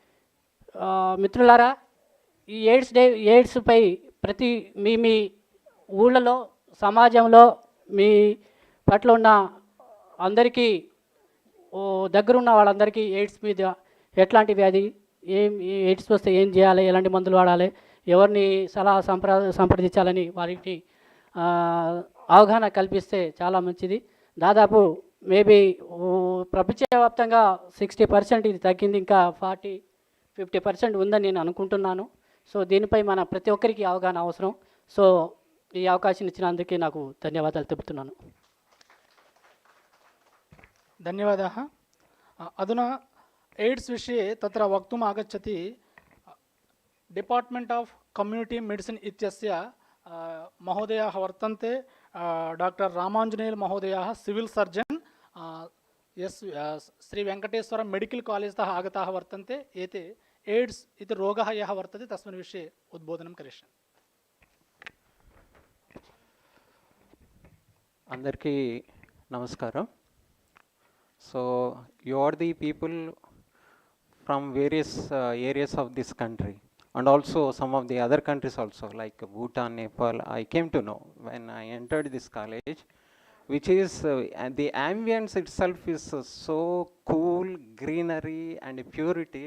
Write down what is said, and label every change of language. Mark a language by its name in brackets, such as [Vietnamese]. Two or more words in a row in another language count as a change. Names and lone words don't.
[Telugu] కాబట్టి మిత్రులారా, ఈ ఎయిడ్స్పై ప్రతి మీ ఊళ్ళలో సమాజంలో మీ పట్ల ఉన్న అందరికీ దగ్గరున్న వాళ్ళందరికీ ఎయిడ్స్ మీద ఎట్లాంటి వ్యాధి, ఎయిడ్స్ వస్తే ఏం చేయాలి, ఎలాంటి మందులు వాడాలి, ఎవరిని సలహా సంప్రదించాలని వారికి అవగాహన కల్పిస్తే చాలా మంచిది. దాదాపు మేబీ ప్రపంచవ్యాప్తంగా 60% ఇది తగ్గింది, ఇంకా 40-50% ఉందని నేను అనుకుంటున్నాను. సో దీనిపై మన ప్రతి ఒక్కరికి అవగాహన అవసరం. సో ఈ అవకాశం ఇచ్చినందుకు నాకు ధన్యవాదాలు తెలుపుతున్నాను. [Sanskrit] धन्यवादाः. अधुना एड्स् विषये तत्र वक्तुम् आगच्छति. [English] Department of Community Medicine [Sanskrit] इत्यस्य महोदयाः वर्तन्ते. डॉक्टर रामाञ्जनेयल् महोदयाः [English] civil surgeon [Sanskrit] श्री वेङ्कटेश्वर मेडिकल् कालेज् तः आगताः वर्तन्ते. एते एड्स् इति रोगः यः वर्तते तस्मिन् विषये उद्बोधनं करिष्यन्ति. [Telugu] అందరికీ నమస్కారం. [English] So you are the people from various areas of this country and also some of the other countries also, like Bhutan, Nepal. I came to know when I entered this college, which is the ambience itself is so cool, greenery and purity.